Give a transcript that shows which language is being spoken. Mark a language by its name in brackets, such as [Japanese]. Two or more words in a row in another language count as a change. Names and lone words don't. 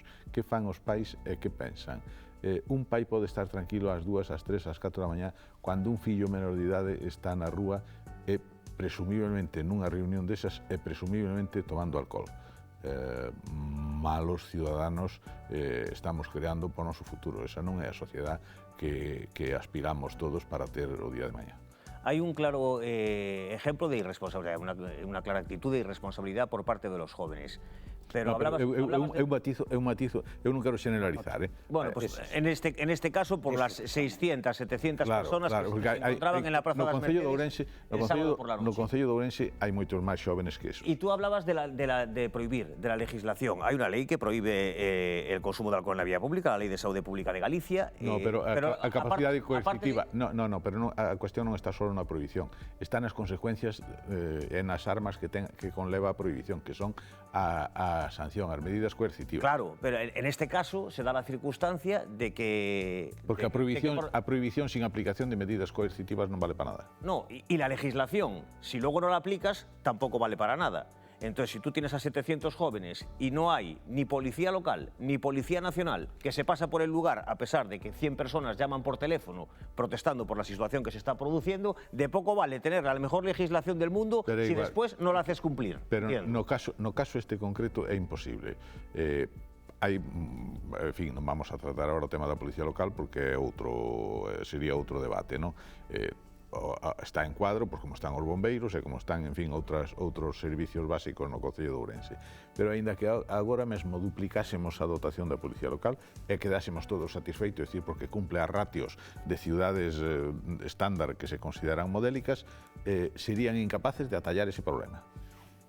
[Galician] Que fan os pais e que pensan? Un pai pode estar tranquilo ás 2, ás 3, ás 4 da mañá cando un fillo menor de idade está na rúa e presumiblemente nunha reunión desas e presumiblemente tomando alcohol. [Spanish] Malos ciudadanos estamos creando [Galician] para o noso futuro. Esa non é a sociedade que aspiramos todos para ter o día de mañá. [Spanish] Hay un claro ejemplo de irresponsabilidad, una clara actitud de irresponsabilidad por parte de los jóvenes. [Galician] Pero no, eu matizo, eu non quero generalizar. [Spanish] Bueno, pues en este caso, por las 600, 700 personas que se encontraban en la Plaza das Mercedes [Galician] no Concello de Ourense hai moitos máis jóvenes que eso. [Spanish] Y tú hablabas de prohibir, de la legislación. Hay una ley que prohíbe el consumo de alcohol en la vía pública, la Ley de Saúde Pública de Galicia. [Galician] No, pero a capacidade coercitiva... No, pero a cuestión non está só na prohibición. Está nas consecuencias e nas armas que conleva a prohibición, que son a sanción, as medidas coercitivas. [Spanish] Claro, pero en este caso se da la circunstancia de que... [Galician] Porque a prohibición sin aplicación de medidas coercitivas non vale para nada. [Spanish] No, y la legislación, si luego no la aplicas, tampoco vale para nada. Entonces, si tú tienes a 700 jóvenes y no hay ni policía local ni policía nacional que se pasa por el lugar, a pesar de que 100 personas llaman por teléfono protestando por la situación que se está produciendo, de poco vale tener la mejor legislación del mundo si después no la haces cumplir. [Galician] Pero no caso este concreto é imposible. En fin, non vamos a tratar agora o tema da policía local porque sería outro debate, non? Está en cuadro, porque como están os bombeiros e como están, en fin, outros servicios básicos no Concello de Ourense. Pero aínda que agora mesmo duplicásemos a dotación da Policía Local e quedásemos todos satisfeitos, decir, porque cumple as ratios de ciudades estándar que se consideran modélicas, serían incapaces de atallar ese problema.